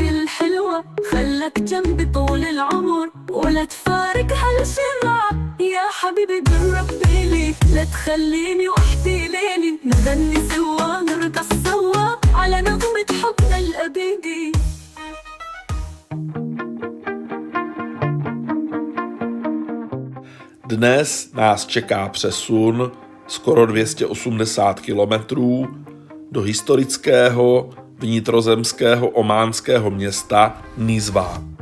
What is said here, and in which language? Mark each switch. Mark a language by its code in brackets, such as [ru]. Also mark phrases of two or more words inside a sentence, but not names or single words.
[ar] الحلوة خلك جنبي طول العمر ولا تفارق هالشمعة يا حبيبي قرب لي لا تخليني وحدي ليلي نغني سوا نرقص سوا على نغمة حبنا الأبدي. [cs] Dnes nás čeká přesun skoro 280 kilometrů do historického vnitrozemského ománského města Nizwa.